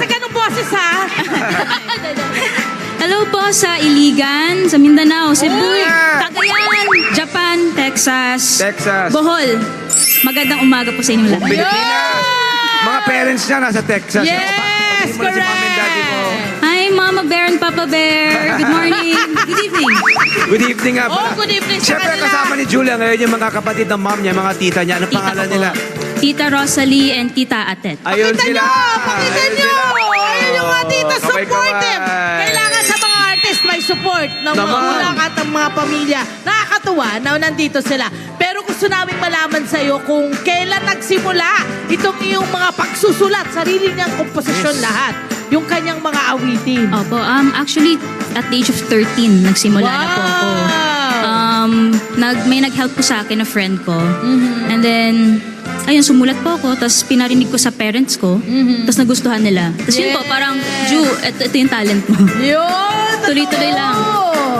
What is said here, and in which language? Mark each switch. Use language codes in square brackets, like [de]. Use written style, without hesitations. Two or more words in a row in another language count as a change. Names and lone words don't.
[tl] Sa ganung boses, ha? Hello po sa Iligan, sa Mindanao, Cebu, Uy! Cagayan, Japan, Texas, Texas. Bohol. Magandang umaga po sa inyo lahat. Pilipinas. Mga parents niya nasa Texas. Yes, Mo na si mami and daddy mo. correct! [en] Hi, Mama Bear and Papa Bear. Good morning. Good evening. Good evening [tl] nga pala. [en] Oh, good evening sa [tl] Siyempre, kanila. kasama ni Julia ngayon yung mga kapatid ng mom niya, mga tita niya. Ano Tita pangalan ko po. nila? Tita Rosalie and Tita Atet. Ayun Pakita sila. nyo! Pakita Ayun nyo! sila. Ayun yung mga tita, Kaway-kaway. supportive! Kailangan sa mga artist may support ng mga Naman. ulakat ng mga pamilya. Nakakatuwa na nandito sila. Pero gusto namin malaman sa'yo kung kailan nagsimula itong iyong mga pagsusulat, sarili niyang komposisyon Yes. lahat. Yung kanyang mga awitin. Opo, [en] actually, at the age of 13, [tl] nagsimula na po ako. May nag-help po sa akin na friend ko. [en] And then, [tl] ayun, sumulat po ako, tapos pinarinig ko sa parents ko, tapos nagustuhan nila. Tapos yun po, parang, Ju, ito yung talent mo. Yun! Tuloy-tuloy lang. totoo.